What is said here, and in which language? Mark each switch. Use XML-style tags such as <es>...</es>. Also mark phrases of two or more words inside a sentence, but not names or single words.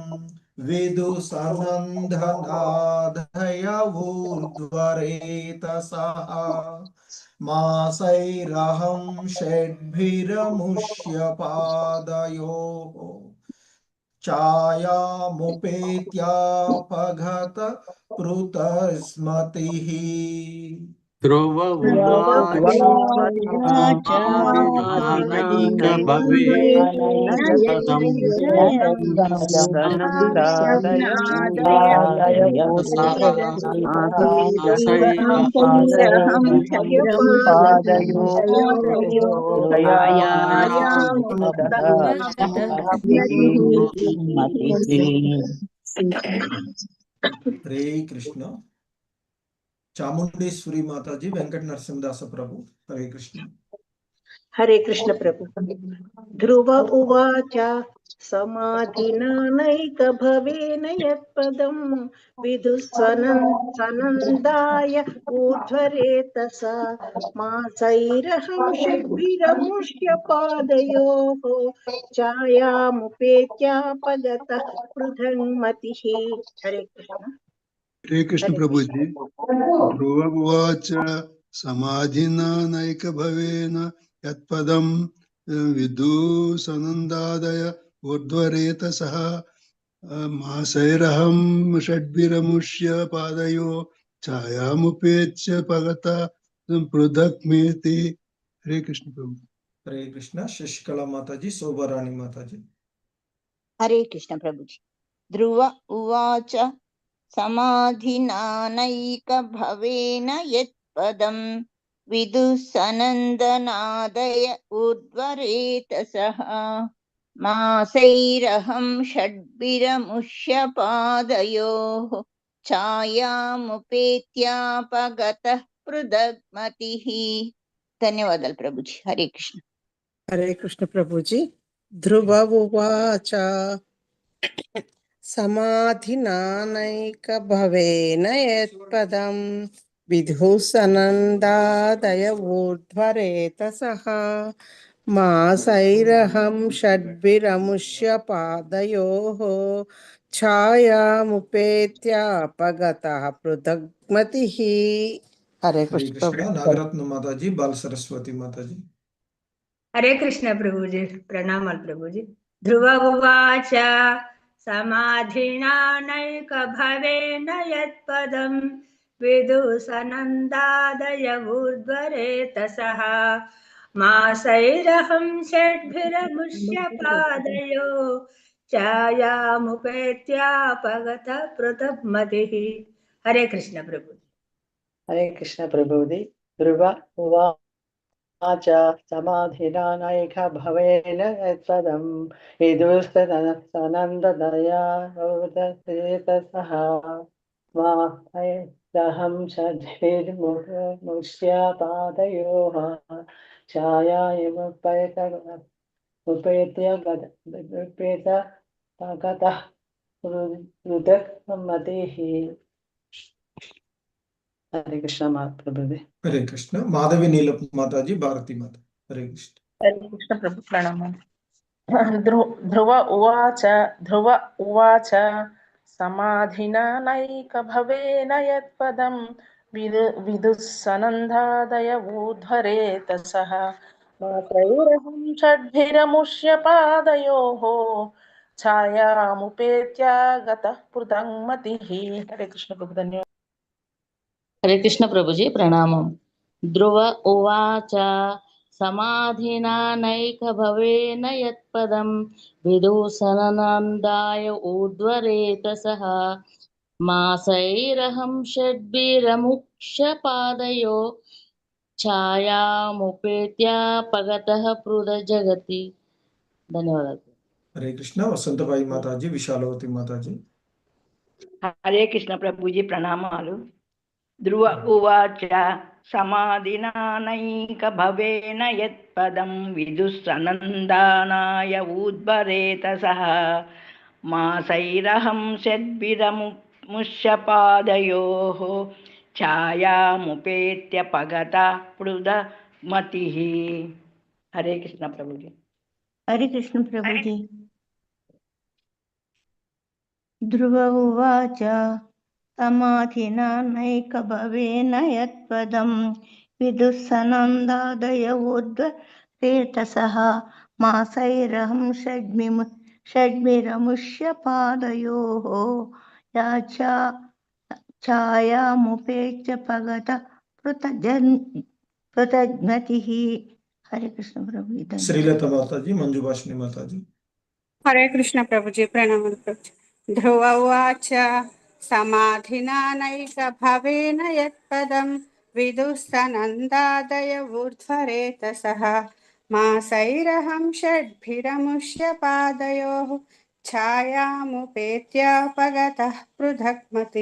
<sa>విదుసనందనాదయ ఊర్ధ్వరేతసః మాసైరహం షడ్భిరముష్య పాదయోః ఛాయాముపేత్యాపఘత పృతస్మతిః ध्रुव उवाच समाधिनानैक भवेनैकपदं विदुःसनन्दादय पादयो हरे कृष्ण चामुंडेश्वरी माताजी वेंकट नरसिंहदास प्रभु हरे कृष्ण हरे कृष्ण प्रभु ध्रुव उवाच समाधिनानैक भवेन यत्पदं विदुःसनन्दाय ऊर्ध्वरेतसा मासैरहं षड्भिरमुष्य पादयोः छायामुपेत्यापगतः पृथङ्मतिः। हरे कृष्ण। हरे कृष्ण प्रभु जी। ध्रुव उवाच समाधिनानैक भवेन यत्पदं विदुसनन्दादय ऊर्ध्वरेतसः मासैरहं षड्भिरमुष्य पादयो छायामुपेत्य पगता पृथक्मेति। हरे कृष्ण प्रभु। हरे कृष्ण शशिकला माताजी शोभारानी माताजी हरे कृष्ण प्रभु जी। ध्रुव उवाच समाधिनानैक भवेन यत्पदं विदुःसनन्दनादय ऊर्ध्वरेतसः मासैरहं षड्भिरमुष्य पादयोः छायामुपेत्यापगतः पृथग्मतिः।</sa> <te>ధన్యవాదాలు ప్రభుజీ. హరే కృష్ణ.</te> <sa>हरे कृष्ण प्रभुजी। ध्रुव उवाच समाधिनानैक भवेन यत्पदं विदुःसनन्दादय ऊर्ध्वरेतसः मासैरहं षड्भिरमुष्य पादयोः छायामुपेत्यापगतः पृथग्मतिः। हरे हरे कृष्ण कृष्ण प्रभु। नागरत्न माताजी बाल सरस्वती माताजी हरे कृष्ण प्रभुजी प्रणाम प्रभुजी। ध्रुव उवाच समाधिनानैक भवेन यत्पदं विदुःसनन्दादय ऊर्ध्वरेतसः मासैरहं षड्भिरमुष्य पादयो छायामुपेत्यापगतः पृथग्मतिः। हरे कृष्ण प्रभु। हरे कृष्ण प्रभुजी। ध्रुव उवाच समाधिनानैक भवेन यत्पदं विदुःसनन्ददया ऊर्ध्वरेतसः मासैरहं षड्भिर्मुष्य पादयोः छायामुपेत्य पगतः पृथक्मतिः। हरे कृष्ण प्रभुजी। हरे कृष्ण माधवी नीलप माताजी भारती माता हरे कृष्ण हरे कृष्ण प्रभु प्रणम। ध्रुव उवाच समाधिनानैक भवेन यत्पदं विदुःसनन्दादय ऊर्ध्वरेतसः मासैरहं षड्भिरमुष्य पादयोः छायामुपेत्यागतः पृथङ्मतिः। हरे कृष्ण प्रभु धन्यवाद। हरे कृष्ण प्रभुजी प्रणामं। ध्रुव उवाच समाधिनानैक भवेन यत्पदं विदुःसनन्दाय ऊर्ध्वरेतसः मासैरहं षड्भिरमुष्य पादयो छायामुपेत्यापगतः पृथजगति।</sa> <te>ధన్యవాదాలు.</te> <sa>हरे कृष्ण वसंतबाई माताजी विशालवती माताजी</sa> <te>హరే కృష్ణ ప్రభుజీ ప్రణామాలు।</te> <sa>ध्रुव उवाच समाधिनानैक भवेन यत्पदं विदुःसनन्दानाय ऊर्ध्वरेतसः मासैरहं षड्भिरमुष्य पादयोः छायामुपेत्य पगता पृथग्मतिः। हरे कृष्ण प्रभुजी। हरे कृष्ण प्रभुजी। ध्रुव उवाच समाधिनानैक भवेन यत्पदं विदुःसनन्दादय ऊर्ध्वरेतसः मासैरहं षड्भिरमुष्य पादयोः छायामुपेत्य पगतः పృథగ్మతిః.</sa> <te>హరే కృష్ణ ప్రభు. శ్రీలత మాతాజీ, మంజుభాషిణి మాతాజీ. హరే కృష్ణ ప్రభుజీ, ప్రణామాలు ప్రభుజీ.</te> <sa>ధ్రువ ఉవాచ సమాధినా నైక భవేన యత్పదం విదుస్తనందాదయ ఊర్ధ్వరేతసః మాసైరహం షడ్భిరముష్య పాదయోః ఛాయాముపేత్యాపగతః పృథగ్మతిః.</sa>